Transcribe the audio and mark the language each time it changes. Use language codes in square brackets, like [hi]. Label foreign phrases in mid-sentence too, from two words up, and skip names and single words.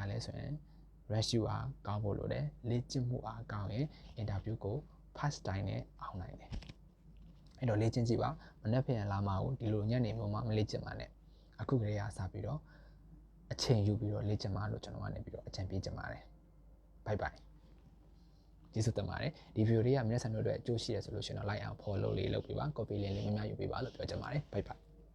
[my] လဲဆိုရင် ratio အားကောင်းဖို့လိုတယ်လေ့ကျင့်မှုအားကောင်းရင် interview ကို pass တိုင်းနဲ့အောင်နိုင်တယ်အဲ့တော့လေ့ကျင့်ကြည့်ပါမနေ့ပြန်လာမှာကိုဒီလိုညနေမှမလေ့ကျင့်ပါနဲ့အခုကလေးကစပြီးတော့အချိန်ယူပြီးတော့လေ့ကျင့်ပါလို့ကျွန်တော်ကနေပြီးတော့အကြံပေးချင်ပါတယ် [en] bye bye [my] ကျေးဇူးတင်ပါတယ်ဒီဗီဒီယိုလေးက皆さんတို့အတွက်အကျိုးရှိရဆိုလို့ရှိရင်တော့ [en] like and follow [my] လေးလုပ်ပေးပါ [en] copy link [my] လေးများများယူပေးပါလို့ပြောချင်ပါတယ် [en] bye bye